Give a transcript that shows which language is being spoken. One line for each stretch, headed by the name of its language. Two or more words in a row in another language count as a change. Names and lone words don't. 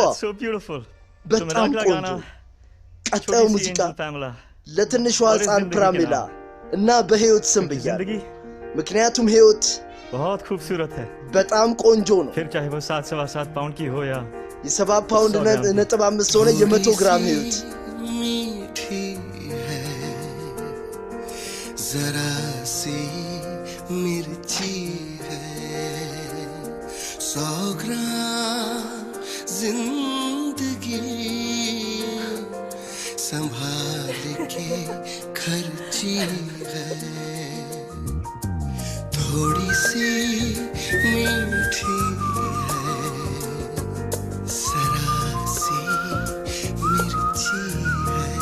English: So beautiful
Amharic: በጣም ቆንጆ ቀጣዩ ሙዚቃ ለትንሿ ህፃን ፕራሚላ እና በህይወት ስም ብያለሁ ምክንያቱም ህይወት
Hindi: बहुत खूबसूरत है
Amharic: በጣም ቆንጆ ነው
Hindi: फिर चाहे वो 7.7 पाउंड की हो या
Amharic: የ7 ፓውንድ ነጥብ 5 ሆነ የ100 ግራም ህይወት
Hindi: मीठी है जरा सी मिर्ची है 100 ग्राम जिंदगी संभाल के खर्ची है थोड़ी सी मीठी है जरा सी मिर्ची है